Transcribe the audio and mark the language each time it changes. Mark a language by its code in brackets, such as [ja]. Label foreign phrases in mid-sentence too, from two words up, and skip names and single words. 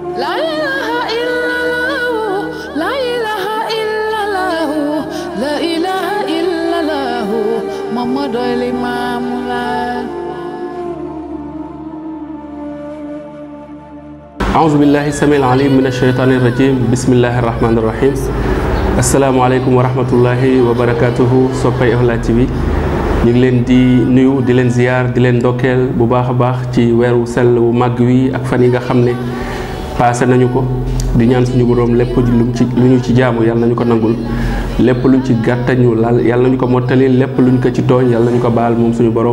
[ar] لا إله إلا الله، لا إله إلا الله، لا إله إلا الله، محمد إمام الله. أعوذ بالله السميع العليم من الشيطان الرجيم. بسم الله الرحمن الرحيم. السلام عليكم ورحمة الله وبركاته. [wo] Soppay Ikhla TV ñu ngi leen di nuyu di leen ziar di leen ndokkeel bu baax a baax ci weeru sell wu màgg wi ak fan yi nga xam ne passé nañu ko di ñaan suñu borom lépp lu ñu ci jaamu yàlla nañu ko nangul lépp luñ ci gàttañu laal yàlla nañu ko mottali lépp luñ ko ci tooñ yàlla nañu ko baal moom suñu borom